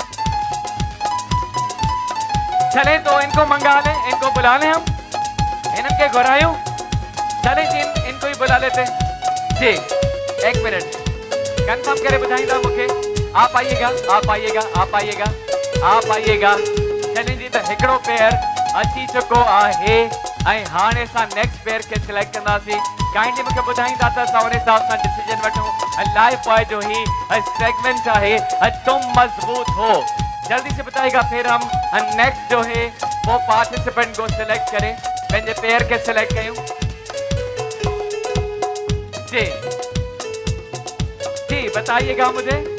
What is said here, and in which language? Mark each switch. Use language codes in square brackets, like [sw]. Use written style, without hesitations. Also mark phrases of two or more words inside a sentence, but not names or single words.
[hi] चले तो इनको मंगा लें, इनको बुला लें हम, इनके घुरायूं। चले जी इनको ही बुला लेते जी। एक मिनट कंफर्म करे बताइएगा मुझे। आप आइएगा, आप आइएगा, आप आइएगा, आप आइएगा। [sd] चलें जी तो हिकड़ो पेयर अची चुको आहे ऐं हाणे सा नेक्स्ट पेयर के सिलेक्ट कंदासीं। काइंडली मुझे बुधाईंदा त असां उन हिसाब सां डिसीजन वठूं। लाइव बॉय जो ही सेगमेंट आहे [hi] तुम मजबूत हो। जल्दी से बताइएगा, फिर हम नेक्स्ट जो है वो पार्टिसिपेंट को सिलेक्ट करें, [sd] पंहिंजे पेयर के सिलेक्ट कयूं जी। [hi] जी बताइएगा मुझे।